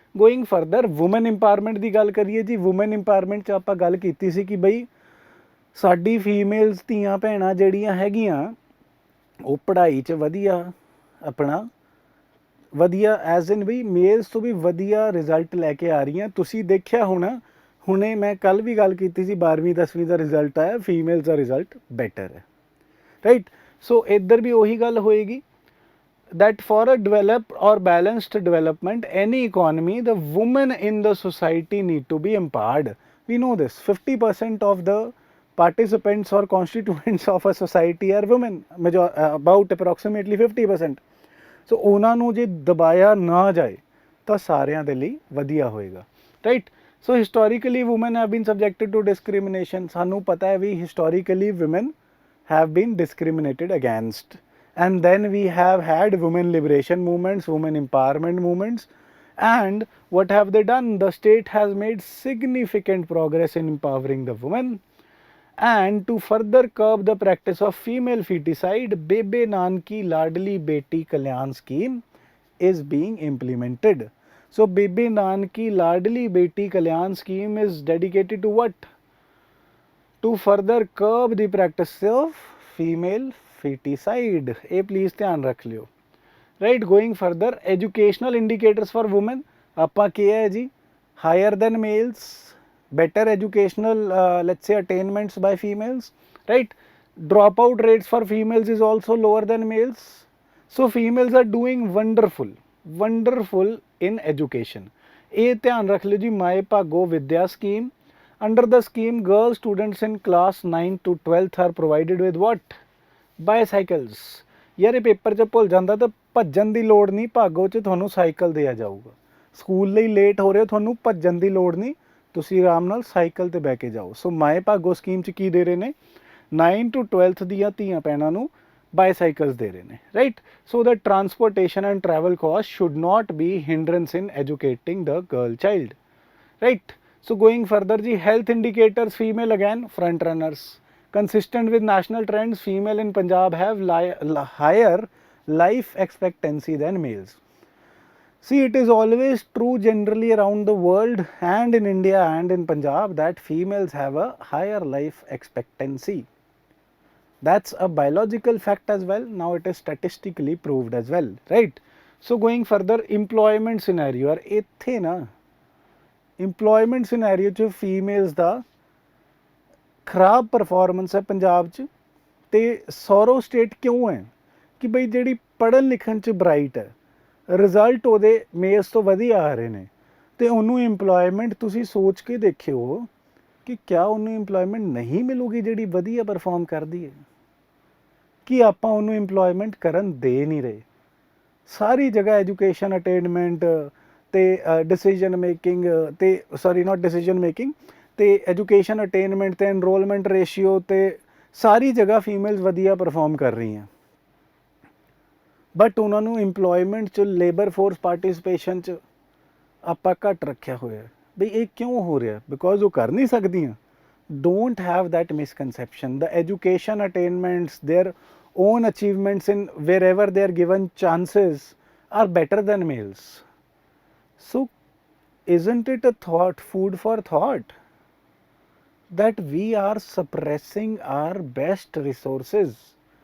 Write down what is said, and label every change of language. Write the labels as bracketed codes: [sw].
[en] going further, [pa] woman empowerment ਦੀ ਗੱਲ ਕਰੀਏ ਜੀ। ਵੂਮਨ ਇੰਪਾਵਰਮੈਂਟ 'ਚ ਆਪਾਂ ਗੱਲ ਕੀਤੀ ਸੀ ਕਿ ਬਈ ਸਾਡੀ ਫੀਮੇਲਸ ਧੀਆਂ ਭੈਣਾਂ ਜਿਹੜੀਆਂ ਹੈਗੀਆਂ ਉਹ ਪੜ੍ਹਾਈ 'ਚ ਵਧੀਆ ਆਪਣਾ ਵਧੀਆ ਐਜ਼ ਇਨ ਵੀ ਮੇਲਸ ਤੋਂ ਵੀ ਵਧੀਆ ਰਿਜ਼ਲਟ ਲੈ ਕੇ ਆ ਰਹੀਆਂ। ਤੁਸੀਂ ਦੇਖਿਆ ਹੋਣਾ, ਹੁਣੇ ਮੈਂ ਕੱਲ੍ਹ ਵੀ ਗੱਲ ਕੀਤੀ ਸੀ, 12ਵੀਂ 10ਵੀਂ ਦਾ ਰਿਜ਼ਲਟ ਆਇਆ, ਫੀਮੇਲਸ ਦਾ ਰਿਜ਼ਲਟ ਬੈਟਰ ਹੈ, ਰਾਈਟ। ਸੋ ਇੱਧਰ ਵੀ ਉਹੀ ਗੱਲ ਹੋਏਗੀ [en] that for a developed or balanced development any economy, the women in the society need to be empowered. We know this, 50% of the participants or constituents of a society are women, about approximately 50%. [pa] ਸੋ ਉਹਨਾਂ ਨੂੰ ਜੇ ਦਬਾਇਆ ਨਾ ਜਾਏ ਤਾਂ ਸਾਰਿਆਂ ਦੇ ਲਈ ਵਧੀਆ ਹੋਏਗਾ, right. [en] So historically women have been subjected to discrimination. [pa] ਸਾਨੂੰ ਪਤਾ ਹੈ [en] ਵੀ historically women have been discriminated against. And then we have had women liberation movements, women empowerment movements, and what have they done? The state has made significant progress in empowering the women. And to further curb the practice of female feticide, Bebe Nanki Ladli Beti Kalyan scheme is being implemented. So Bebe Nanki Ladli Beti Kalyan scheme is dedicated to what? To further curb the practice of female feticide. [pa] ਇਹ please ਧਿਆਨ ਰੱਖ ਲਿਓ, right. [en] going further, educational indicators for women [pa] ਆਪਾਂ ਕਿਹਾ ਹੈ ਜੀ, [en] Higher than males, better educational let's say attainments by females, right? Dropout rates for females is also lower than males. So females are doing wonderful in education. [pa] ਇਹ ਧਿਆਨ ਰੱਖ ਲਿਓ ਜੀ। [en] Mai Bhago Vidya scheme, under the scheme girl students in class 9 to 12th are provided with what? Bicycles. [pa] ਯਾਰ ਇਹ paper 'ਚ ਭੁੱਲ ਜਾਂਦਾ ਤਾਂ ਭੱਜਣ ਦੀ ਲੋੜ ਨਹੀਂ, ਭਾਗੋ 'ਚ ਤੁਹਾਨੂੰ ਸਾਈਕਲ ਦਿਆ ਜਾਊਗਾ। ਸਕੂਲ ਲਈ ਲੇਟ ਹੋ ਰਹੇ ਹੋ, ਤੁਹਾਨੂੰ ਭੱਜਣ ਦੀ ਲੋੜ ਨਹੀਂ, ਤੁਸੀਂ ਆਰਾਮ ਨਾਲ ਸਾਈਕਲ 'ਤੇ ਬਹਿ ਕੇ ਜਾਓ। ਸੋ ਮਾਏ ਭਾਗੋ ਸਕੀਮ 'ਚ ਕੀ ਦੇ ਰਹੇ ਨੇ? 9 to 12th ਦੀਆਂ ਧੀਆਂ ਭੈਣਾਂ ਨੂੰ ਬਾਈਸਾਈਕਲਸ ਦੇ ਰਹੇ ਨੇ, right. [en] So the transportation and travel cost should not be hindrance in educating the girl child, right. So going further ji, health indicators, female again front runners. Consistent with national trends, female in Punjab have higher life expectancy than males. See, it is always true generally around the world and in India and in Punjab that females have a higher life expectancy. That's a biological fact as well. Now it is statistically proved as well, right? So going further, employment scenario, [pa] ਇੱਥੇ ਨਾ employment scenario 'ਚ females ਦਾ ਖਰਾਬ performance ਹੈ ਪੰਜਾਬ 'ਚ। ਤੇ ਸੌਰੋ state ਕਿਉਂ ਹੈ ਕਿ ਬਈ ਜਿਹੜੀ ਪੜ੍ਹਨ ਲਿਖਣ 'ਚ ਬਰਾਈਟ ਹੈ, ਰਿਜ਼ਲਟ ਉਹਦੇ ਮੇਲਸ ਤੋਂ ਵਧੀਆ ਆ ਰਹੇ ਨੇ, ਤੇ ਉਹਨੂੰ ਇੰਪਲੋਇਮੈਂਟ ਤੁਸੀਂ ਸੋਚ ਕੇ ਦੇਖਿਓ ਕਿ ਕਿਆ ਉਹਨੂੰ ਇੰਪਲੋਇਮੈਂਟ ਨਹੀਂ ਮਿਲੂਗੀ ਜਿਹੜੀ ਵਧੀਆ ਪਰਫਾਰਮ ਕਰਦੀ ਹੈ, ਕਿ ਆਪਾਂ ਉਹਨੂੰ ਇੰਪਲੋਇਮੈਂਟ ਕਰਨ ਦੇ ਨਹੀਂ ਰਹੇ। ਸਾਰੀ ਜਗ੍ਹਾ ਐਜੂਕੇਸ਼ਨ ਅਟੇਨਮੈਂਟ ਤੇ ਡਿਸੀਜਨ ਮੇਕਿੰਗ ਤੇ ਸੌਰੀ ਨਾਟ ਡਿਸੀਜਨ ਮੇਕਿੰਗ ਤੇ ਐਜੂਕੇਸ਼ਨ ਅਟੇਨਮੈਂਟ ਤੇ ਐਨਰੋਲਮੈਂਟ ਰੇਸ਼ੀਓ ਤੇ ਸਾਰੀ ਜਗ੍ਹਾ ਫੀਮੇਲਸ ਵਧੀਆ ਪਰਫਾਰਮ ਕਰ ਰਹੀਆਂ, ਬਟ ਉਹਨਾਂ ਨੂੰ ਇੰਪਲੋਇਮੈਂਟ 'ਚ ਲੇਬਰ ਫੋਰਸ ਪਾਰਟੀਸਪੇਸ਼ਨ 'ਚ ਆਪਾਂ ਘੱਟ ਰੱਖਿਆ ਹੋਇਆ। ਬਈ ਇਹ ਕਿਉਂ ਹੋ ਰਿਹਾ? ਬਿਕੋਜ਼ ਉਹ ਕਰ ਨਹੀਂ ਸਕਦੀਆਂ। [en] Don't have that misconception. The education attainments, their own achievements in wherever they are given chances are better than males. So isn't it a thought, food for thought, that we are suppressing our best resources?